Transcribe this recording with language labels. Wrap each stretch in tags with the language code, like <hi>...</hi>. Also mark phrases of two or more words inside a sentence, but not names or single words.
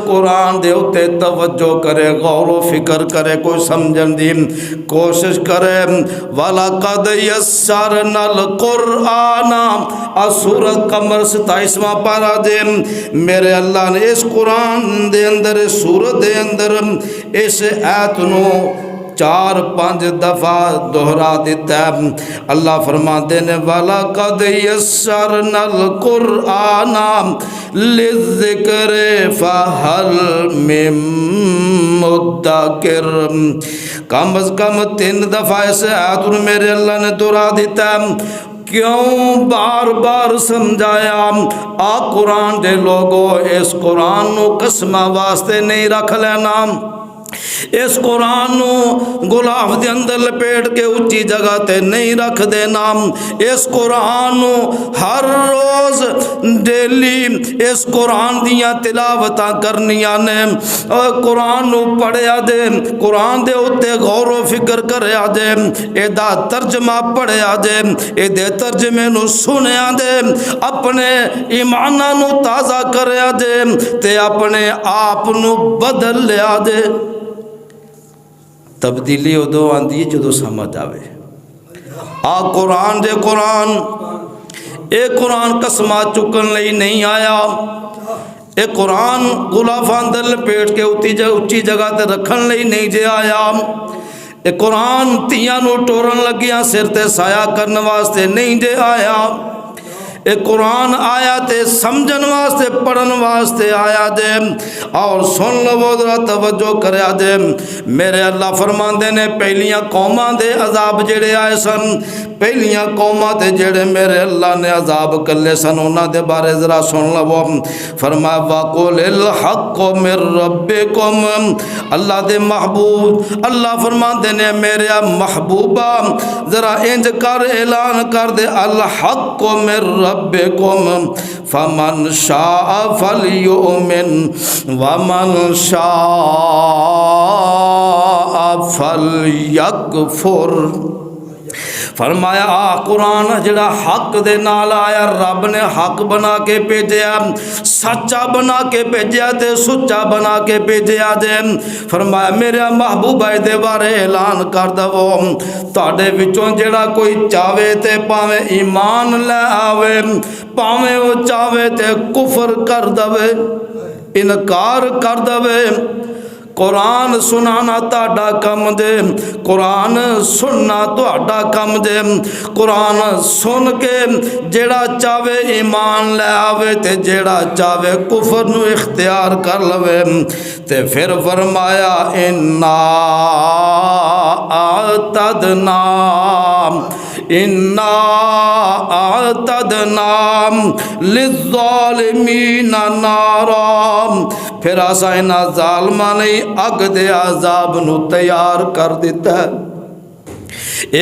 <pa>قرآن دے اتے توجہ کرے غور و فکر کرے کوئی سمجھن دی کوشش کرے</pa> <ar>وَلَقَدْ يَسَّرْنَا الْقُرْآنَ</ar> <pa>سورۃ قمر 27واں پارہ دے میرے اللہ نے اس قرآن دے اندر اس سورت دے اندر اس آیت نو 4-5 دفعہ دہرا دیتا ہے</pa> <ur>اللہ فرماتے ہیں</ur> <ar>وَلَقَدْ يَسَّرْنَا الْقُرْآنَ لِلذِّكْرِ فَهَلْ مِن مُدَّكِرٍ</ar> <pa>کم از کم 3 دفعہ اس آیت میں میرے اللہ نے دہرا دیتا ہے کیوں بار بار سمجھایا قرآن دے لوگو اس قرآن نو قسمہ واسطے نہیں رکھ لینا اس قرآن نو غلاف دے اندر لپیٹ کے اونچی جگہ تے نہیں رکھ دینا اس قرآن نو ہر روز ڈیلی اس قرآن دیاں تلاوتاں کرنیاں نے قرآن نو پڑھیا دے قرآن دے اتے غور و فکر کریا دے ایدہ ترجمہ پڑھیا دے ایدے ترجمے نو سنیا دے اپنے ایمانہ نو تازہ کریا دے تے اپنے آپ نو بدل لیا دے تبدیلی ادو آندی ہے جدو سمجھ آوے قرآن دے قرآن اے قرآن قسمہ چکن لئی نہیں آیا اے قرآن غلافان دل پیٹ کے اچھی جگہ تے رکھن لئی نہیں جے آیا اے قرآن تیاں نو ٹورن لگیاں سر تے سایہ کرن واسطے نہیں جے آیا اے قرآن آیا تے سمجھن واسطے پڑھن واسطے آیا دے اور سن لو ذرا توجہ کریا دے میرے اللہ فرماندے نے پہلیاں قوماں دے عذاب جڑے آئے سن پہلیاں قوماں تے جڑے میرے اللہ نے عذاب کلے سن انہاں دے بارے ذرا سن لو فرمایا</pa> <ar>وَقُلِ الْحَقُّ مِن رَبِّكُمْ</ar> <pa>اللہ دے محبوب اللہ فرماندے نے میرے محبوبہ ذرا انج کر اعلان کر دے</pa> <ar>الحق من ربکم فمن شاء فلیؤمن ومن شاء فلیکفر</ar> <pa>فرمایا قرآن جڑا حق دے نال آیا رب نے حق بنا کے بھیجیا سچا بنا کے بھیجیا تے سچا بنا کے بھیجیا دے فرمایا میرے محبوبہ دے بارے اعلان کر دو تواڈے وچوں جڑا کوئی چاہے تے پاویں ایمان لے آوے پاویں وہ چاہے تے کفر کر دے انکار کر دے قرآن سنانا تہاڈا کم دے قرآن سننا تہاڈا کم دے قرآن سن کے جیڑا چاہے ایمان لے آوے تے جیڑا چاہے کفر نو اختیار کر لوے تے پھر فرمایا</pa> <ar>انا اعتدنا للظالمین نارا</ar> <pa>پھر آسا انہا ظالمہ نہیں اگ دے عذاب نو تیار کر دیتا ہے اے</pa>